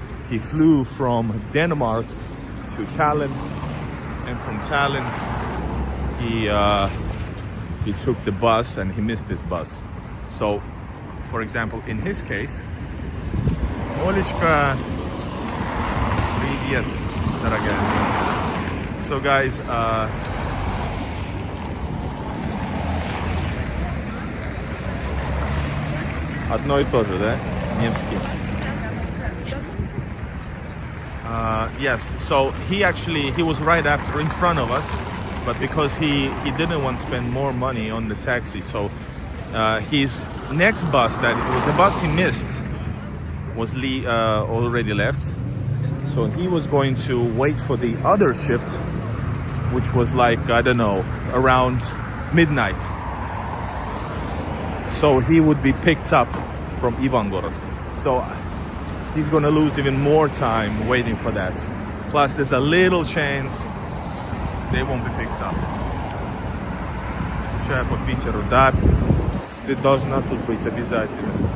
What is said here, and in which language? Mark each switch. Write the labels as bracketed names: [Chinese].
[English] He flew from Denmark to Tallinn, and from Tallinn he took the bus, and he missed his bus. So, for example, in his case, [Russian] Олечка, привет, дорогая. [English] So guys, [Russian] одно и то же, да? Невский. [English] Yes, so he was right after, in front of us, but because he didn't want to spend more money on the taxi, so his next bus, the bus he missed, was already left. So he was going to wait for the other shift, which was like, I don't know, around midnight. So he would be picked up from Ivangorod. So he's gonna lose even more time waiting for that. Plus there's a little chance they won't be picked up. [Russian] Скучаю по Питеру. Да, ты должна тут быть обязательно.